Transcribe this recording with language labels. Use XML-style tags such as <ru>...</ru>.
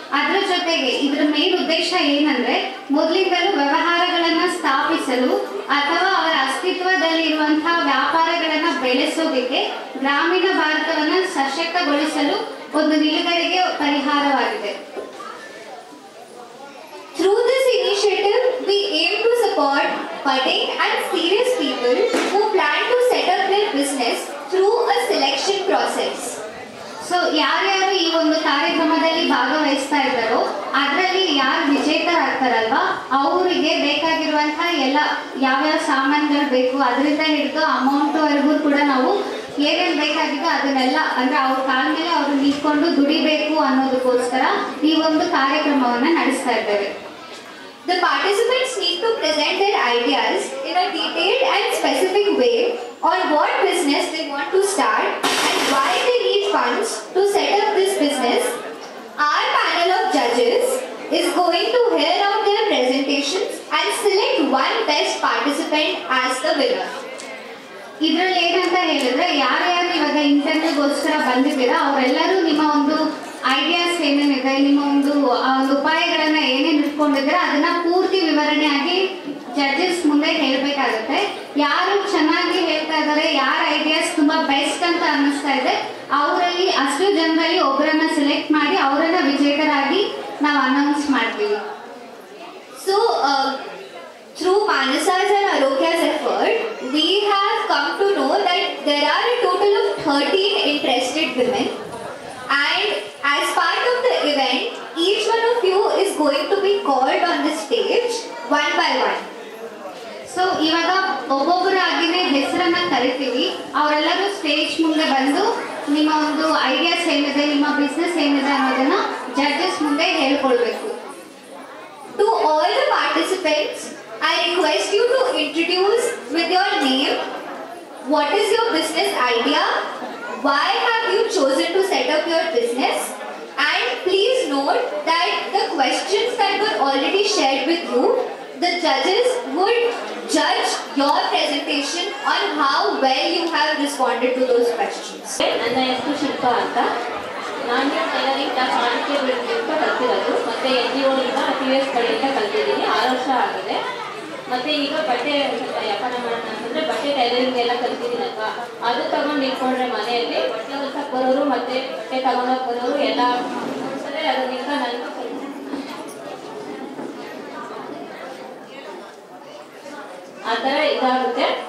<kn>ಅದರ ಜೊತೆಗೆ ಇದರ ಮೇನ್ ಉದ್ದೇಶ ಏನಂದ್ರೆ, ಮೊದಲಿಂದಲೂ ವ್ಯವಹಾರಗಳನ್ನ ಸ್ಥಾಪಿಸಲು ಅಥವಾ ಅವರ ಅಸ್ತಿತ್ವದಲ್ಲಿರುವಂತಹ ವ್ಯಾಪಾರಗಳನ್ನ ಬೆಳೆಸೋದಕ್ಕೆ ಗ್ರಾಮೀಣ ಭಾರತವನ್ನ ಸಶಕ್ತಗೊಳಿಸಲು ಒಂದು ನಿಲುಗಡೆಗೆ ಪರಿಹಾರವಾಗಿದೆ.</kn> <en>Through this initiative, we aim to support budding and serious people who plan to set up their business through a selection process.</en> <kn>So ಯಾರ್ಯಾರು ಈ ಒಂದು ಕಾರ್ಯಕ್ರಮದಲ್ಲಿ ಭಾಗವಹಿಸ್ತಾ ಇದ್ದಾರೋ ಅದರಲ್ಲಿ ಯಾರು ವಿಜೇತರಾಗ್ತಾರಲ್ವಾ ಅವರಿಗೆ ಬೇಕಾಗಿರುವಂತಹ ಎಲ್ಲ ಯಾವ್ಯಾವ ಸಾಮಾನುಗಳು ಬೇಕು ಅದರಿಂದ ಹಿಡಿದು ಅಮೌಂಟ್ವರೆಗೂ ಕೂಡ ನಾವು ಏನೇನು ಬೇಕಾಗಿದೋ ಅದನ್ನೆಲ್ಲ ಅಂದ್ರೆ ಅವ್ರ ಕಾಲ ಮೇಲೆ ಅವರು ನಿಂತ್ಕೊಂಡು ದುಡಿಬೇಕು ಅನ್ನೋದಕ್ಕೋಸ್ಕರ ಈ ಒಂದು ಕಾರ್ಯಕ್ರಮವನ್ನು ನಡೆಸ್ತಾ ಇದ್ದೇವೆ.</kn> <en>The participants need to present their ideas in a detailed and specific way on what business they want to start and why they need funds to set up this business. Our panel of judges is going to hear out their presentations and select one best participant as the winner.</en> <kn>ಇದರಲ್ಲಿ ಏನಂತ ಹೇಳಿದ್ರೆ, ಯಾರ್ಯಾರು ಇವಾಗ ಇಂಟರ್ವ್ಯೂಗೋಸ್ಕರ ಬಂದಿದ್ದೀರಾ ಅವರೆಲ್ಲರೂ ನಿಮ್ಮ ಒಂದು ideas ಏನೇನಿದೆ, ನಿಮ್ಮ ಒಂದು ಉಪಾಯಗಳನ್ನ ಏನೇನು ಇಟ್ಕೊಂಡಿದ್ರೆ ಅದನ್ನ ಪೂರ್ತಿ ವಿವರಣೆಯಾಗಿ ಜಡ್ಜಸ್ ಮುಂದೆ ಹೇಳ್ಬೇಕಾಗುತ್ತೆ. ಯಾರು ಚೆನ್ನಾಗಿ ಹೇಳ್ತಾ ಇದ್ದಾರೆ, ಯಾರ ಐಡಿಯಾಸ್ ತುಂಬಾ ಬೆಸ್ಟ್ ಅಂತ ಅನ್ನಿಸ್ತಾ ಇದೆ, ಅವರಲ್ಲಿ ಅಷ್ಟು ಜನರಲ್ಲಿ ಒಬ್ಬರನ್ನ ಸೆಲೆಕ್ಟ್ ಮಾಡಿ ಅವರನ್ನ ವಿಜೇತರಾಗಿ ನಾವು ಅನೌನ್ಸ್ ಮಾಡ್ತೀವಿ.</kn> <en>So, through Manasa's and Arokya's effort, we have come to know that there are a total of 13 interested women, and as part of the event, each one of you is going to be called on the stage one by one.</en> <kn>So ಇವಾಗ ಒಬ್ಬೊಬ್ಬರಾಗಿನೇ ಹೆಸರನ್ನ ಕರಿತೀವಿ. ಅವರೆಲ್ಲರೂ stage ಮುಂದೆ ಬಂದು ನಿಮ್ಮ ಒಂದು ideas ಏನಿದೆ, ನಿಮ್ಮ ಬಿಸ್ನೆಸ್ ಏನಿದೆ ಅನ್ನೋದನ್ನ ಜಡ್ಜಸ್ ಮುಂದೆ ಹೇಳ್ಕೊಳ್ಬೇಕು.</kn> <en>To all the participants, I request you to introduce with your name, what is your business idea, why have you chosen to set up your business, and please note that the questions that were already shared with you, the judges would judge your presentation on how well you have responded to those questions.</en> <kn>ನನ್ನ ಹೆಸರು ಶಿಲ್ಪಾ ಅಂತ. ನಾನು tailoring class ಮಾಡಿಕೆ ಬಿಡಬೇಕು ಕಲ್ತಿರೋದು, ಮತ್ತು NGOನಿಂದ TVS ಕಡೆಯಿಂದ ಕಲ್ತಿದ್ದೀನಿ. 6 ವರ್ಷ ಆಗಿದೆ. ಮತ್ತು ಈಗ ಬಟ್ಟೆ ಸ್ವಲ್ಪ ವ್ಯಾಪಾರ ಮಾಡೋಣ ಅಂತಂದರೆ ಬಟ್ಟೆ ಟೈಲರಿಂಗ್ ಎಲ್ಲ ಕಲ್ತಿದ್ದೀನಲ್ವಾ, ಅದು ತಗೊಂಡು ಇಟ್ಕೊಂಡ್ರೆ ಮನೆಯಲ್ಲಿ ಬಟ್ಟೆ ಹೊಲ್ಸಕ್ಕೆ ಬರೋರು ಮತ್ತು ಬಟ್ಟೆ ತಗೊಂಡೋಗಿ ಬರೋರು ಎಲ್ಲ ಸರಿ, ಅದರಿಂದ ನನಗೂ ಆ ಥರ ಇದಾಗುತ್ತೆ.</kn>